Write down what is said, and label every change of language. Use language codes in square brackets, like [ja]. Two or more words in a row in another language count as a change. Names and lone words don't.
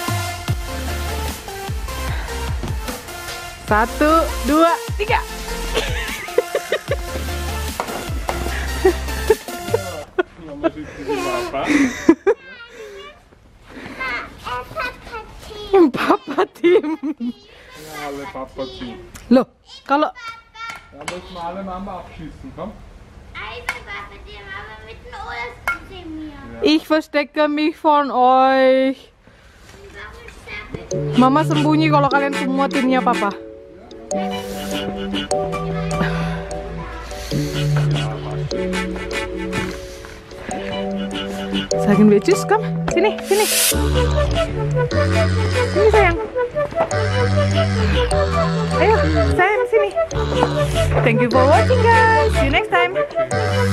[id] Satu, dua, tiga. [de] Papa Team. Ja, alle Papa Team. [id] Loh, kalau [de] Da müssen wir alle Mama abschießen, komm. Eine Waffe, die Mama mit dem Ohrsten zu mir. ich verstecke mich von euch. [id] Mama sembunyi kalau kalian semua timnya papa. [de] Sagen wir tschüss, komm. [id] Sini, sini. Sini sayang. Ayo, sayang sini. [en] Thank you for watching guys. See you next time.